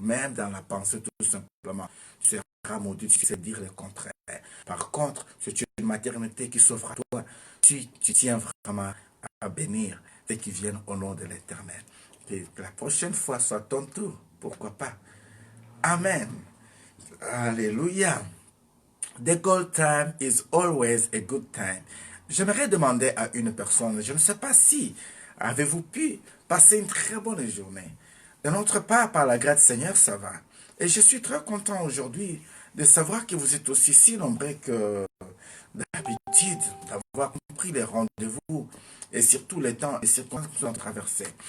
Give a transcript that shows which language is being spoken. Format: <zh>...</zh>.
<fr>Même dans la pensée, tout simplement, tu seras maudite, tu sais dire le contraire. Par contre, c'est une maternité qui s'offre à toi. Tu tiens vraiment à bénir ceux qui viennent au nom de l'Éternel. Que la prochaine fois soit ton tour. Pourquoi pas? Amen. Alléluia.</fr> <en>The good time is always a good time.</en> <fr>J'aimerais demander à une personne, je ne sais pas si avez-vous pu passer une très bonne journée. De notre part, par la grâce du Seigneur, ça va. Et je suis très content aujourd'hui de savoir que vous êtes aussi si nombreux que d'habitude, d'avoir compris les rendez-vous et surtout les temps et circonstances que nous avons traversés.</fr>